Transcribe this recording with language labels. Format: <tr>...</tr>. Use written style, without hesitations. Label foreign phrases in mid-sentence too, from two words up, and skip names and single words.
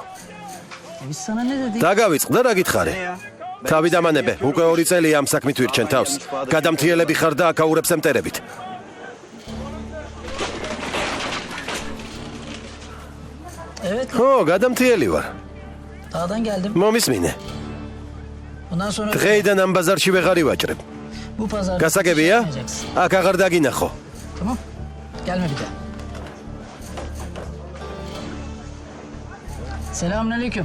<ka>დაგავიწყდა რა გითხარი? თავი დამანებე, უკვე 2 წელი ამ საქმით ვირჩენ თავს. გადამთიელები ხარ და აკაურებს ემტერებით.</ka> <tr>Evet.</tr> <ka>ხო, გადამთიელი ვარ.</ka> <tr>Dağdan geldim.</tr> <ka>მომისმინე.</ka> <tr>Bundan sonra</tr> <ka>დღეიდან ამ ბაზარში ვეღარ ივაჭრებ.</ka> <tr>bu pazarda</tr> <ka>გასაგებია?</ka> <tr>gitmeyeceksin.</tr> <ka>აქ აღარ დაგინახო.</ka> <tr>Tamam. Gelme bir daha. Selamünaleyküm.</tr>